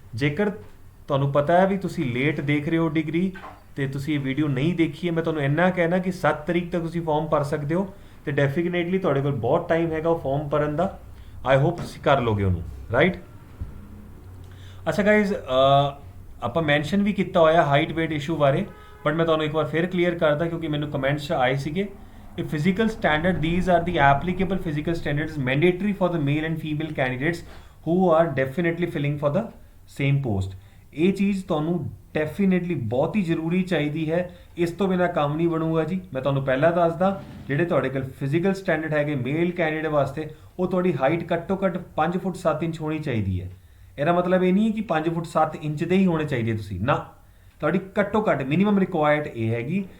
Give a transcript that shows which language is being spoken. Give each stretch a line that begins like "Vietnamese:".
Punjabi: ਜੇਕਰ ਤੁਹਾਨੂੰ ਪਤਾ ਹੈ ਵੀ ਤੁਸੀਂ ਲੇਟ ਦੇਖ ਰਹੇ ਹੋ ਡਿਗਰੀ ਤੇ ਤੁਸੀਂ ਇਹ ਵੀਡੀਓ ਨਹੀਂ ਦੇਖੀ ਹੈ, ਮੈਂ ਤੁਹਾਨੂੰ ਇੰਨਾ ਕਹਿਣਾ ਕਿ 7 ਤਰੀਕ ਤੱਕ ਤੁਸੀਂ ਫਾਰਮ ਭਰ ਸਕਦੇ ਹੋ ਤੇ ਡੈਫੀਨੇਟਲੀ ਤੁਹਾਡੇ ਕੋਲ ਬਹੁਤ ਟਾਈਮ ਹੈਗਾ ਉਹ ਫਾਰਮ ਭਰਨ ਦਾ।
English: I hope
Punjabi: ਤੁਸੀਂ ਕਰ ਲੋਗੇ ਉਹਨੂੰ, ਰਾਈਟ। ਅੱਛਾ ਗਾਇਜ਼, ਆਪਾਂ ਮੈਂਸ਼ਨ ਵੀ ਕੀਤਾ ਹੋਇਆ ਹਾਈਟ weight ਇਸ਼ੂ ਬਾਰੇ, ਬਟ ਮੈਂ ਤੁਹਾਨੂੰ ਇੱਕ ਵਾਰ ਫਿਰ ਕਲੀਅਰ ਕਰਦਾ ਕਿਉਂਕਿ ਮੈਨੂੰ ਕਮੈਂਟਸ ਆਏ ਸੀਗੇ।
English: ਇਹ physical standard, these are the applicable physical standards mandatory for the male and female candidates who are definitely filling for the same post।
Punjabi: ਇਹ ਚੀਜ਼ ਤੁਹਾਨੂੰ ਡੈਫੀਨੇਟਲੀ ਬਹੁਤ ਹੀ ਜ਼ਰੂਰੀ ਚਾਹੀਦੀ ਹੈ, ਇਸ ਤੋਂ ਬਿਨਾਂ ਕੰਮ ਨਹੀਂ ਬਣੂਗਾ ਜੀ। ਮੈਂ ਤੁਹਾਨੂੰ ਪਹਿਲਾਂ ਦੱਸਦਾ, ਜਿਹੜੇ ਤੁਹਾਡੇ ਕੋਲ ਫਿਜ਼ੀਕਲ ਸਟੈਂਡਰਡ ਹੈਗੇ ਮੇਲ ਕੈਂਡੀਡੇਟ ਵਾਸਤੇ, ਉਹ ਤੁਹਾਡੀ ਹਾਈਟ ਘੱਟੋ ਘੱਟ 5 ਫੁੱਟ 7 ਇੰਚ ਹੋਣੀ ਚਾਹੀਦੀ ਹੈ। ਇਹਦਾ ਮਤਲਬ ਇਹ ਨਹੀਂ ਹੈ ਕਿ 5 ਫੁੱਟ 7 ਇੰਚ ਦੇ ਹੀ ਹੋਣੇ ਚਾਹੀਦੇ ਤੁਸੀਂ, ਨਾ, ਤੁਹਾਡੀ ਘੱਟੋ ਘੱਟ ਮਿਨੀਮਮ ਰਿਕੁਆਇਰਡ ਇਹ ਹੈਗੀ।